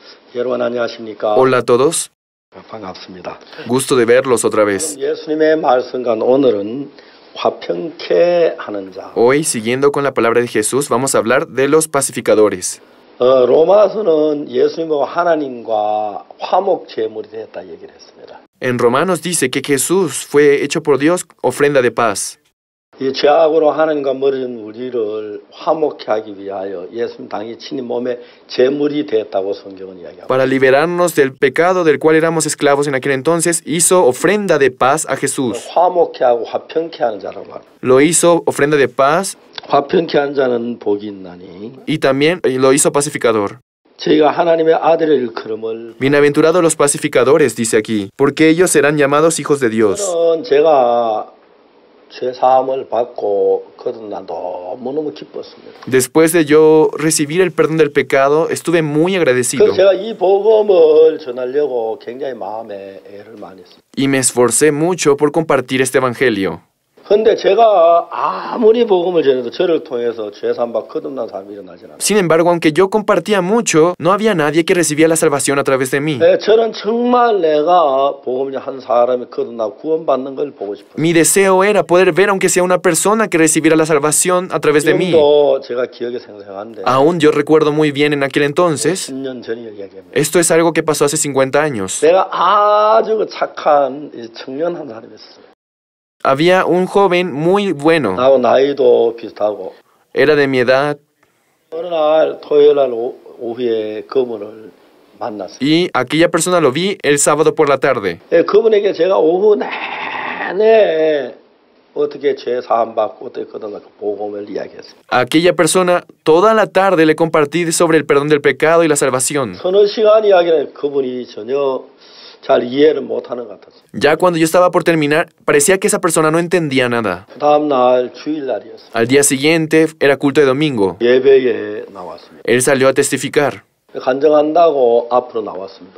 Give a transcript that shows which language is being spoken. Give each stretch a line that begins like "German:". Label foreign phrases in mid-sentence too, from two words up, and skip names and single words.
Korean: 여러분 안녕하십니까?
Spanish: Hola a todos,
Korean: 반갑습니다.
Spanish: gusto de verlos otra vez.
Korean: 예수님의 말씀과 오늘은 화평케 하는 자.
Spanish: Hoy, siguiendo con la palabra de Jesús, vamos a hablar de los pacificadores.
Korean: 로마서는 예수님과 하나님과 화목 제물이 됐다 얘기를 했습니다.
Spanish: En Romanos dice que Jesús fue hecho por Dios ofrenda de paz.
Korean: 이 죄악으로 하나님과 멀어진 우리를 화목케 하기 위하여 예수님 당이 친히 몸에 제물이 됐다고 성경은 이야기합니다.
Spanish: Para liberarnos del pecado del cual éramos esclavos en aquel entonces, hizo ofrenda de paz a Jesús.
Korean: 화목케 하고 화평케 하는 자라고 합니다.
Spanish: Lo hizo ofrenda de paz
Korean: 화평케 하는 자는 복이 있나니
Spanish: y también lo hizo pacificador.
Korean: 저희가 하나님의 아들의 일컬음을
Spanish: Bienaventurados los pacificadores, dice aquí, porque ellos serán llamados hijos de Dios.
Korean: 저는 제가 죄 사함을 받고 거듭나 너무너무 기뻤습니다.
Spanish: Después de yo recibir el perdón del pecado, estuve muy agradecido
Korean: 그래서 제가 이 복음을 전하려고 굉장히 마음에 애를 많이 했습니다.
Spanish: y me esforcé mucho por compartir este evangelio.
Korean: 그런데 제가 아무리 복음을 전해도 저를 통해서 죄 사함 받고 거듭난 사람이 일어나지 않아요.
Spanish: Sin embargo, aunque yo compartía mucho, no había nadie que recibía la salvación a través de mí.
Korean: 저는 정말 내가 복음을 한 사람이 거듭나고 구원받는 걸 보고 싶어요.
Spanish: Mi deseo era poder ver, aunque sea una persona que recibiera la salvación a través de mí.
Korean: 지금도 제가 기억에 생생한데
Spanish: Aún yo recuerdo muy bien en aquel entonces,
Korean: 10년 전이 이야기합니다.
Spanish: esto es algo que pasó hace 50 años.
Korean: 내가 아주 착한 청년 한 사람이었어요.
Spanish: Había un joven muy bueno,
Korean: 나하고 나이도 비슷하고
Spanish: era de mi edad,
Korean: 어느 날 토요일 날 오후에 그분을 만났어요.
Spanish: y aquella persona lo vi el sábado por la tarde.
Korean: 그분에게 제가 오후 내내 어떻게 죄 사함 받고 어떻게 거듭나 그 복음을 이야기했어요.
Spanish: A aquella persona toda la tarde le compartí sobre el perdón del pecado y la salvación.
Korean: 서너 시간 이야기는 그분이 전혀 잘 이해를 못하는 것 같았어요.
Spanish: Ya cuando yo estaba por terminar, parecía que esa persona no entendía nada.
Korean: 그 다음 날 주일날이었어요.
Spanish: Al día siguiente era culto de domingo.
Korean: 예배에 나왔습니다.
Spanish: Él salió a testificar.
Korean: 간증한다고 앞으로 나왔습니다.